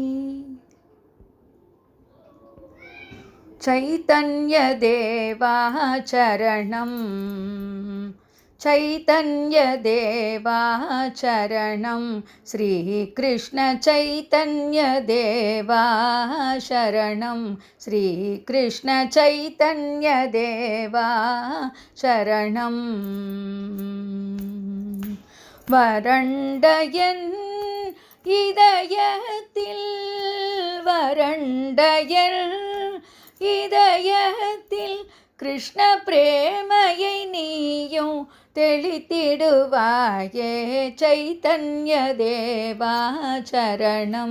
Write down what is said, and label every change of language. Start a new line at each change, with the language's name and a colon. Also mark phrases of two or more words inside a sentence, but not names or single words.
Sanskrit: चैतन्य देवा चरणं, चैतन्य देवा चरणं, श्री कृष्ण चैतन्य देवा शरणं, श्री कृष्ण चैतन्य देवा शरणं।
Tamil: वरण्डयन् இதயத்தில், வறண்டயன் இதயத்தில் கிருஷ்ண பிரேமையை நீயும் தெளித்திடுவாயே,
Sanskrit: चैतन्य देवा शरणं.